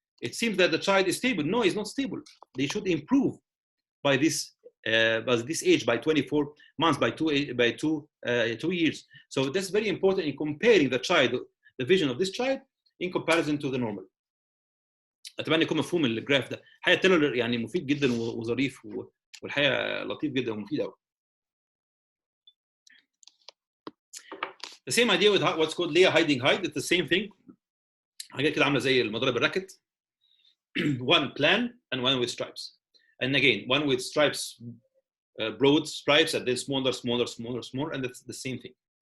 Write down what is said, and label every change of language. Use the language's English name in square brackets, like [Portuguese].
[English] It seems that the child is stable. No, he's not stable. They should improve by this age, by 24 months, by two years. So that's very important in comparing the vision of this child in comparison to the normal. [Arabic] اتمنى يكون مفهوم الجراف ده. الحقيقه التيلر يعني مفيد جدا وظريف والحقيقه لطيف جدا ومفيد قوي. [English] The same idea with what's called layer hiding height. It's the same thing. [Arabic] حاجات كده عامله زي المضارب الراكت. [English] One plan and one with stripes. And again, one with stripes, broad stripes, and then smaller, and it's the same thing.